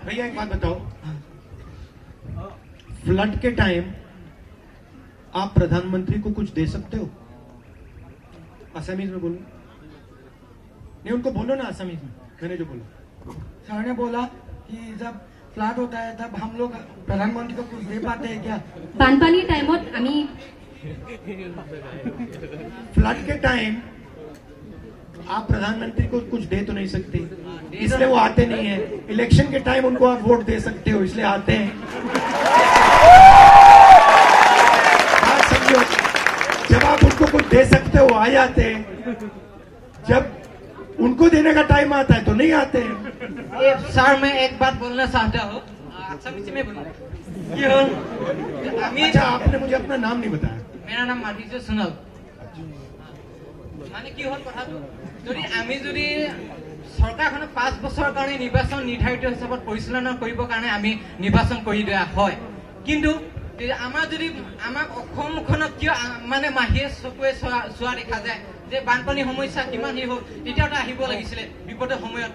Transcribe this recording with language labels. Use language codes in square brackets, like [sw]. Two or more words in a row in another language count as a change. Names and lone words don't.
[hi] भैया एक बात बताओ, फ्लड के टाइम आप प्रधानमंत्री को कुछ दे सकते हो? असमीज में बोलो, नहीं उनको बोलो ना असमीज में, मैंने जो बोला। सर ने बोला कि जब फ्लड होता है तब हम लोग प्रधानमंत्री को कुछ दे पाते हैं क्या? [as] বানপানীৰ টাইমত আমি [hi] फ्लड के टाइम आप प्रधानमंत्री को कुछ दे तो नहीं सकते, इसलिए वो आते नहीं है। इलेक्शन के टाइम उनको आप वोट दे सकते हो, इसलिए आते हैं। बात समझो, जब आप उनको कुछ दे सकते हो आ जाते हैं, जब उनको देने का टाइम आता है तो नहीं आते हैं। ये सर मैं एक बात बोलना चाहता हूँ, असमीज में बोलूँ क्यों? अच्छा, आपने मुझे अपना नाम नहीं बताया। मेरा नाम माधुৰ্য সোণোৱাল। [as] মানে কি হ'ল কথাটো, যদি আমি যদি চৰকাৰখনে 5 বছৰৰ কাৰণে নিৰ্বাচন নিৰ্ধাৰিত হিচাপত পৰিচালনা কৰিবৰ কাৰণে আমি নিৰ্বাচন কৰি দিয়া হয়, কিন্তু আমাৰ যদি আমাক অসমখনক কিয় মানে মাহিয়ে চকুৱে চোৱা দেখা যায় যে বানপানী সমস্যা কিমান হি হ'ল, তেতিয়াতো আহিব লাগিছিলে বিপদৰ সময়ত।